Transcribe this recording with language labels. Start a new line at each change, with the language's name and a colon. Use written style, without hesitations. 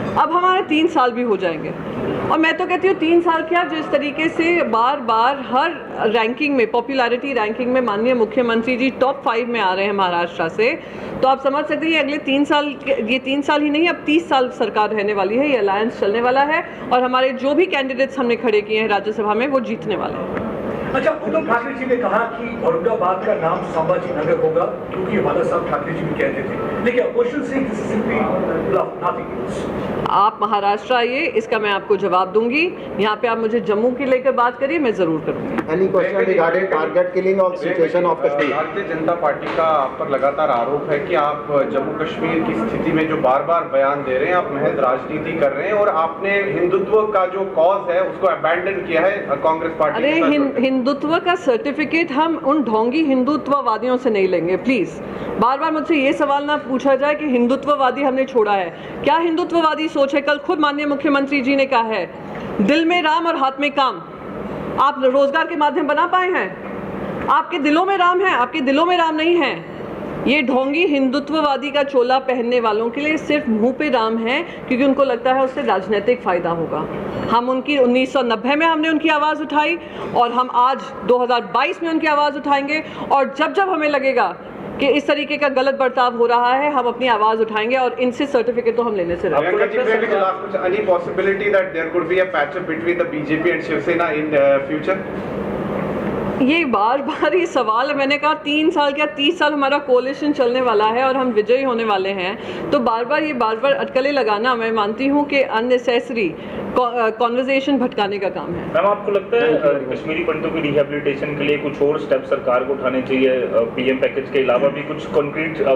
Hindi: अब हमारे 3 साल भी हो जाएंगे और मैं तो कहती हूँ 3 साल क्या, जिस तरीके से बार बार हर रैंकिंग में, पॉपुलैरिटी रैंकिंग में माननीय मुख्यमंत्री जी टॉप 5 में आ रहे हैं महाराष्ट्र से, तो आप समझ सकते हैं अगले 3 साल, ये 3 साल ही नहीं अब 30 साल सरकार रहने वाली है. ये अलायंस चलने वाला है और हमारे जो भी कैंडिडेट्स हमने खड़े किए हैं राज्यसभा में वो जीतने वाले हैं. अच्छा, उद्धव ठाकरे जी ने कहा कि औरंगाबाद का नाम संभाजी नगर होगा क्योंकि हमारा साहब ठाकरे जी भी कहते थे, लेकिन अपोजिशन से
English: This is simply bluff, nothing else.
Hindi: आप महाराष्ट्र आइए, इसका मैं आपको जवाब दूंगी। यहाँ पे आप मुझे जम्मू की लेकर बात करिए, मैं जरूर करूंगी।
English: Any question regarding target killing of situation of Kashmir?
Hindi: Bharatiya Janata party का आप पर लगातार आरोप है कि आप जम्मू कश्मीर की स्थिति में जो बार बार बयान दे रहे हैं, आप महज राजनीति कर रहे हैं और आपने हिंदुत्व का जो कॉज है उसको अबैंडन किया है कांग्रेस पार्टी अरे के साथ। हिंदुत्व का सर्टिफिकेट हम उन ढोंगी हिंदुत्ववादियों से नहीं लेंगे, प्लीज। बार बार मुझसे ये सवाल ना पूछा जाए कि हिंदुत्ववादी हमने छोड़ा है। क्या हिंदुत्ववादी सोच है? कल खुद माननीय मुख्यमंत्री जी ने कहा है, दिल में राम और हाथ में काम। आप रोजगार के माध्यम बना पाए हैं? आपके दिलों में राम है, आपके दिलों में राम नहीं है। ये ढोंगी हिंदुत्ववादी का चोला पहनने वालों के लिए सिर्फ मुंह पे राम है, क्योंकि उनको लगता है उससे राजनीतिक फायदा होगा। हम उनकी 1990 में हमने उनकी आवाज़ उठाई और हम आज 2022 में उनकी आवाज़ उठाएंगे, और जब जब हमें लगेगा कि इस तरीके का गलत बर्ताव हो रहा है, हम अपनी आवाज़ उठाएंगे और इनसे सर्टिफिकेट तो हम लेने से रहेंगे।
English: Any possibility that there could be a patch-up between the BJP and Shiv Sena in future?
Hindi: ये बार बार ये सवाल है। मैंने कहा 3 साल क्या 30 साल हमारा कोalition चलने वाला है और हम विजयी होने वाले हैं, तो बार बार अटकलें लगाना मैं मानती हूँ कि
English: unnecessary conversation
Hindi: भटकाने का काम है। मैम, आपको लगता है कश्मीरी पंडितों की रिहेबिलिटेशन के लिए कुछ और स्टेप सरकार को उठाने चाहिए, पीएम पैकेज के अलावा भी कुछ कॉन्क्रीट?